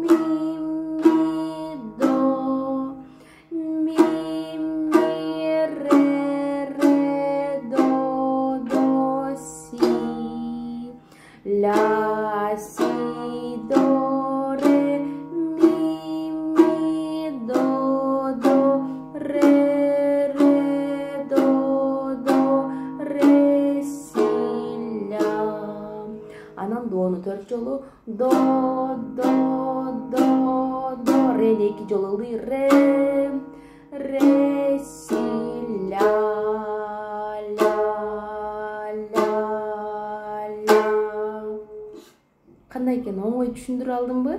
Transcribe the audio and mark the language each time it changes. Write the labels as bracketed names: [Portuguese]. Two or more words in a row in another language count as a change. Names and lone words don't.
[Kyrgyz] ми до ре до си ля си до ре ми до ре до ре си ля. Анан дону 4 жолу до рени 2 жолу ылый ре си ля. Кандай экен, оңой түшүндүрө алдымбы?